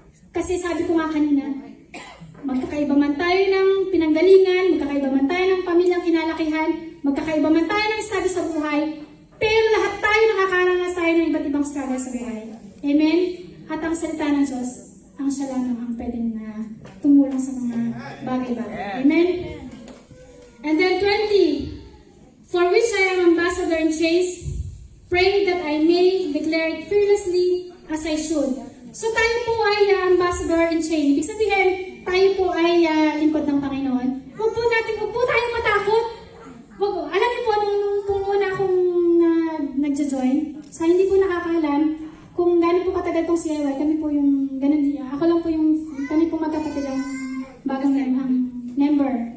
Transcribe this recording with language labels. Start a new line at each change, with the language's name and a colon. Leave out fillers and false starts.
Filipino: Kasi sabi ko nga kanina, magkakaiba man tayo ng pinanggalingan, magkakaiba man tayo ng pamilyang kinalakihan, magkakaiba man tayo ng estado sa buhay, pero lahat tayo nakakaranas tayo ng iba't ibang struggle sa buhay. Amen? At ang salita ng Diyos, ang siya lang ang pwedeng tumulong sa mga bagay-bagay. Amen?
English: And then 20, for which I am ambassador in chains, pray that I may declare it fearlessly as I should.
Filipino: So tayo po ay
English: ambassador in chains.
Filipino: Ibig sabihin, tayo po ay lingkod ng Panginoon. Huwag po tayong matakot. Alam niyo po, nung una akong nagja-join, sa hindi po nakakaalam, kung gano'n po katagal tong CIY, kami po yung, ganun din, ako lang po yung, kami po magkapatid ang bagang member.